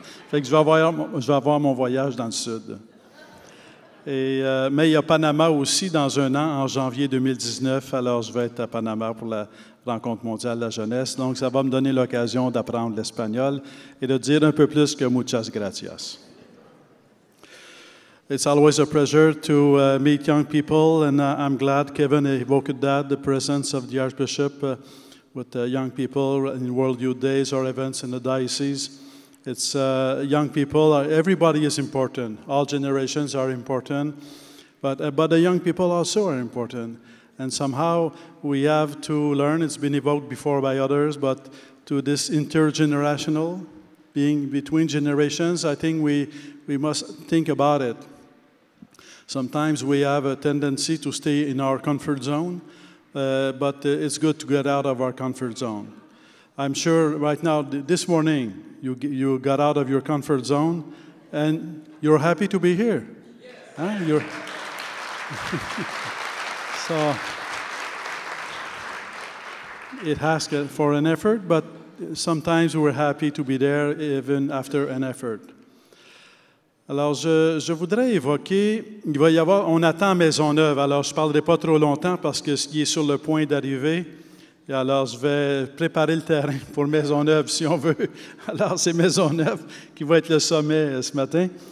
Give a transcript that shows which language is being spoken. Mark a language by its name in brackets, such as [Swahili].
[French] Fait que je vais avoir mon voyage dans le sud. Mais il y a Panama aussi dans un an, en janvier 2019, alors je vais être à Panama pour la rencontre mondiale de la jeunesse. Donc, ça va me donner l'occasion d'apprendre l'espagnol et de dire un peu plus que muchas gracias. [English] It's always a pleasure to meet young people, and I'm glad Kevin evoked that, the presence of the Archbishop with young people in World Youth Days or events in the diocese. It's young people, everybody is important. All generations are important, but the young people also are important. And somehow we have to learn, it's been evoked before by others, but to this intergenerational, being between generations, I think we must think about it. Sometimes we have a tendency to stay in our comfort zone, but it's good to get out of our comfort zone. I'm sure right now, this morning, you got out of your comfort zone, and you're happy to be here. Huh? So it asks for an effort, but sometimes we're happy to be there even after an effort. [French] Alors, je voudrais évoquer, on attend Maisonneuve, alors je ne parlerai pas trop longtemps parce qu'il est sur le point d'arriver. Et alors, je vais préparer le terrain pour Maisonneuve, si on veut. Alors, c'est Maisonneuve qui va être le sommet ce matin.